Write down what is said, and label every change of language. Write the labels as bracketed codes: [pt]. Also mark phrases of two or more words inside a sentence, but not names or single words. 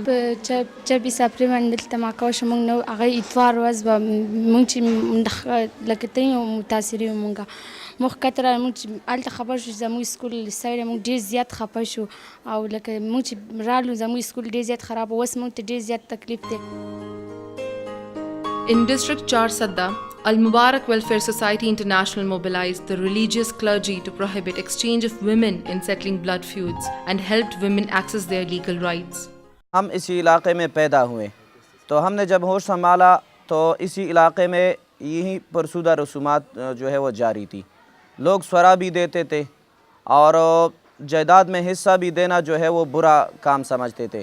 [ps] په 26 اپریل باندې دلته ماکه وشوه مونږ نه هغه اتوار ورځ به مونږ چې لکه ته یې متاثرې وو مونږ موږ ښکته راغلو مونږ چې هلته خبر شو چې زموږ سکول سړی مونږ ډېر زیات خفه شو او لکه مونږ چې رالو زموږ سکول ډېر زیات خراب اوس مونږ ته ډېر زیات تکلیف دی. [en] In District Char Sadda, Al Mubarak Welfare Society International mobilized the religious clergy to prohibit exchange of women in settling blood feuds and helped women access their legal rights. [ur] ہم اسی علاقے میں پیدا ہوئے تو ہم نے جب ہوش سنبھالا تو اسی علاقے میں یہی فرسودہ رسومات جو ہے وہ جاری تھی. لوگ سورا بھی دیتے تھے اور جائیداد میں حصہ بھی دینا جو ہے وہ برا کام سمجھتے تھے.